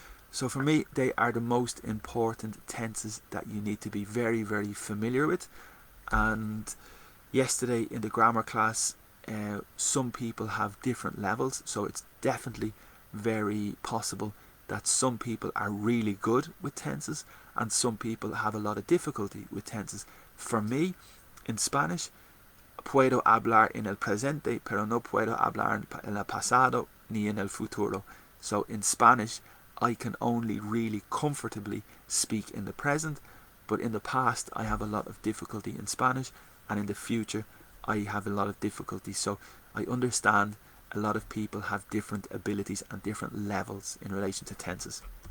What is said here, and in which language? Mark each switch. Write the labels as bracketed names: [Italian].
[English] So for me, they are the most important tenses that you need to be very, very familiar with. And yesterday in the grammar class, some people have different levels, so it's definitely very possible that some people are really good with tenses and some people have a lot of difficulty with tenses. For me, in Spanish, [Spanish] puedo hablar en el presente, pero no puedo hablar en el pasado ni en el futuro. [English] So in Spanish, I can only really comfortably speak in the present, but in the past I have a lot of difficulty in Spanish, and in the future I have a lot of difficulty. So I understand a lot of people have different abilities and different levels in relation to tenses.